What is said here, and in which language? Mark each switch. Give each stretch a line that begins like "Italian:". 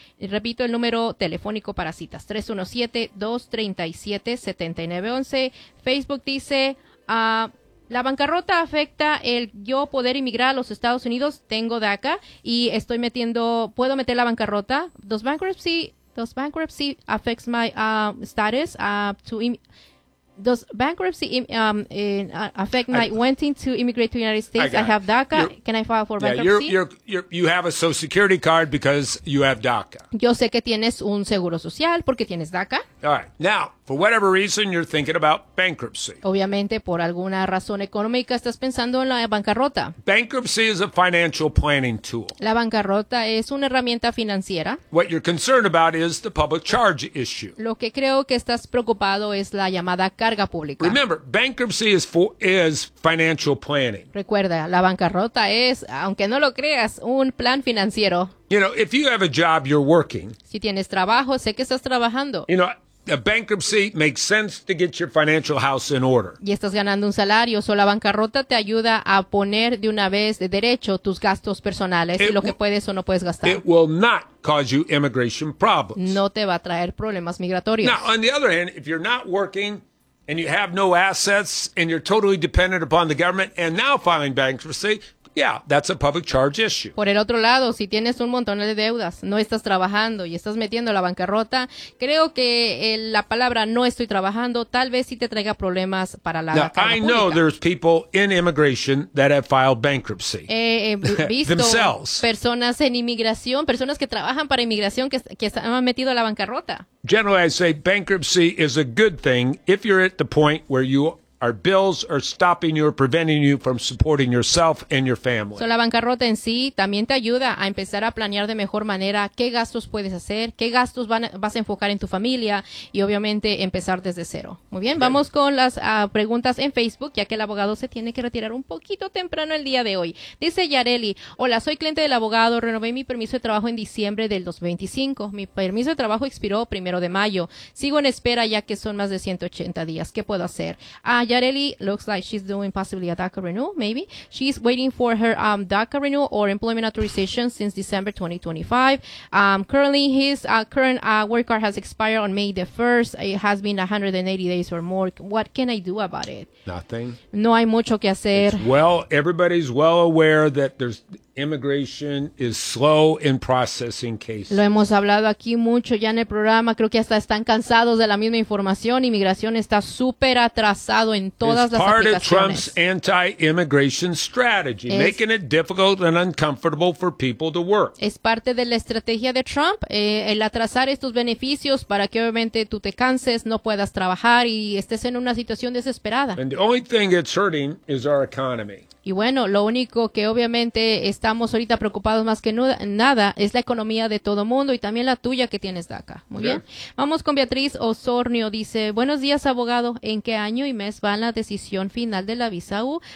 Spanish: Y repito, el número telefónico para citas, 317-237-7911. Facebook dice, la bancarrota afecta el yo poder inmigrar a los Estados Unidos. Tengo DACA y estoy metiendo, ¿puedo meter la bancarrota?
English: ¿Dos bankruptcy? Does bankruptcy affect my status to does bankruptcy affect my wanting to immigrate to the United States? I have DACA. Can I file for bankruptcy? You have a Social Security card because you have DACA.
Spanish: Yo sé que tienes un seguro social porque tienes DACA.
English: All right. Now, for whatever reason, you're thinking about bankruptcy.
Spanish: Obviamente, por alguna razón económica, estás pensando en la bancarrota.
English: Bankruptcy is a financial planning tool.
Spanish: La bancarrota es una herramienta financiera.
English: What you're concerned about is the public charge issue.
Spanish: Lo que creo que estás preocupado es la llamada carga pública.
English: Remember, bankruptcy is financial planning.
Spanish: Recuerda, la bancarrota es, aunque no lo creas, un plan financiero.
English: You know, if you have a job, you're working.
Spanish: Si tienes trabajo, sé que estás trabajando.
English: You know, a bankruptcy makes sense to get your financial house in order.
Spanish: Y estás ganando un salario, o la bancarrota te ayuda a poner de una vez de derecho tus gastos personales y lo que puedes o no puedes gastar.
English: It will not cause you immigration problems.
Spanish: No te va a traer problemas migratorios.
English: Now, on the other hand, if you're not working and you have no assets and you're totally dependent upon the government and now filing bankruptcy, yeah, that's a public charge issue.
Spanish: Por el otro lado, si tienes un montón de deudas, no estás trabajando y estás metiendo la bancarrota, creo que la palabra no estoy trabajando tal vez sí te traiga problemas para la carga pública.
English: I know there's people in immigration that have filed bankruptcy. Visto themselves.
Spanish: Personas en inmigración, personas que trabajan para inmigración que han metido la bancarrota.
English: Generally, I say bankruptcy is a good thing if you're at the point where you our bills are stopping you or preventing you from supporting yourself and your family.
Spanish: So la bancarrota en sí también te ayuda a empezar a planear de mejor manera qué gastos puedes hacer, qué gastos vas a enfocar en tu familia y obviamente empezar desde cero. Muy bien, vamos con las preguntas en Facebook, ya que el abogado se tiene que retirar un poquito temprano el día de hoy. Dice Yareli, hola, soy cliente del abogado, renové mi permiso de trabajo en diciembre del 2025. Mi permiso de trabajo expiró primero de mayo. Sigo en espera ya que son más de 180 días. ¿Qué puedo hacer?
English: Yareli looks like she's doing possibly a DACA renewal, maybe. She's waiting for her DACA renewal or employment authorization since December 2025. Currently, his current work card has expired on May the 1st. It has been 180 days or more. What can I do about it? Nothing.
Spanish: No hay mucho que hacer.
English: Everybody's well aware that there's immigration is slow in processing cases.
Spanish: Lo hemos hablado aquí mucho ya en el programa. Creo que hasta están cansados de la misma información. Inmigración está súper atrasado en todas las aplicaciones.
English: It's part of Trump's anti-immigration strategy, making it difficult and uncomfortable for people to work.
Spanish: Es parte de la estrategia de Trump, el atrasar estos beneficios para que obviamente tú te canses, no puedas trabajar y estés en una situación desesperada.
English: And the only thing it's hurting is our economy.
Spanish: Y bueno, lo único que obviamente estamos ahorita preocupados más que nada es la economía de todo mundo y también la tuya que tienes DACA. Muy bien. Vamos con Beatriz Osornio. Dice, buenos días, abogado. ¿En qué año y mes va la decisión final de la visa U?